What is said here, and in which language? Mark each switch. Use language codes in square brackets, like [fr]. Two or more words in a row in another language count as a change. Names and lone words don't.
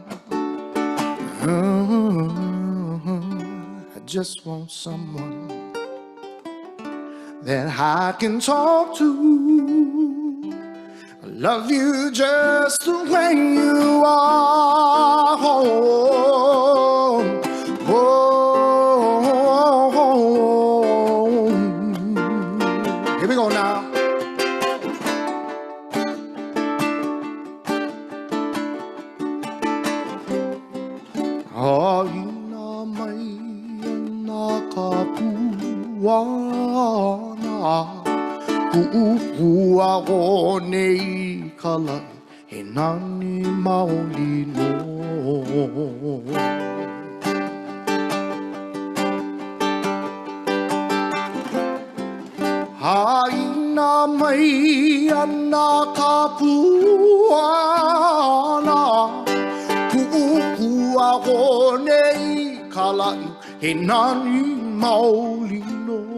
[en] I just want someone that I can talk to. I love you just the way you are. Here we go now. [haw] Aina mai ana ka puana Ku'upua o nei kalai he nani maolino. Aina mai ana ka puana Ku'upua o nei kalai Enani maulino.